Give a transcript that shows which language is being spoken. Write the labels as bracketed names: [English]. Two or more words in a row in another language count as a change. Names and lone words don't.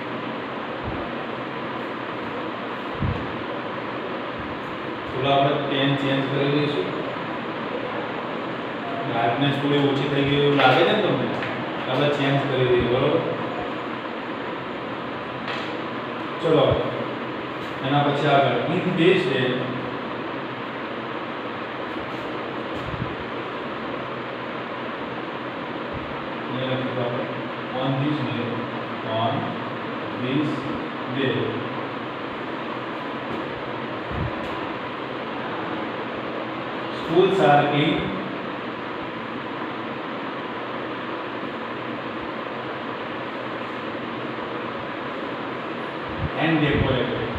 [Gujarati] આપણે પેન ચેન્જ કરી દઈશું. બ્રાઇટનેસ થોડી ઓછી થઈ ગઈ એવું લાગે છે ને તમને? આપણે ચેન્જ કરી દઈએ, બરોબર? ચલો એના પછી આગળ [English] in this day on this day schools are clean and decorated.